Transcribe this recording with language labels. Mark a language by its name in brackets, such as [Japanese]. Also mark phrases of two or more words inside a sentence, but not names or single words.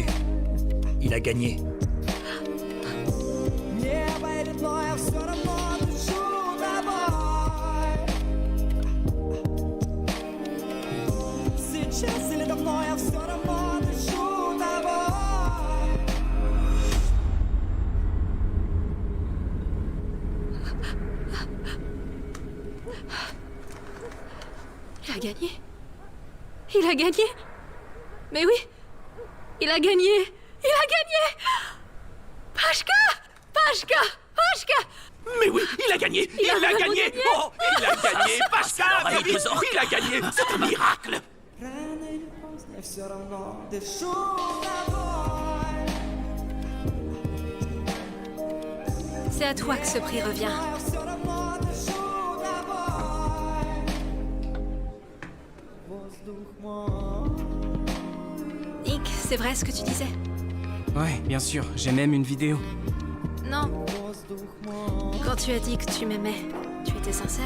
[French] Il a gagné. [Russian] Сейчас или давно я все равно дышу тобой. [French] Il a gagné. Il a gagné. Mais oui, il a gagné. Il a gagné. Pashka, Pashka, Pashka. Mais oui, il a gagné. Il a gagné. Oh, il a gagné. Pashka, il a gagné. C'est un miracle. [Russian] Рано или поздно я все равно дышу тобой. [French] C'est à toi que ce prix revient. [Russian] Все равно дышу тобой. Воздух мой. [French] Nick, c'est vrai ce que tu disais? Ouais, bien sûr, j'ai même une vidéo. Non. Quand tu as dit que tu m'aimais, tu étais sincère?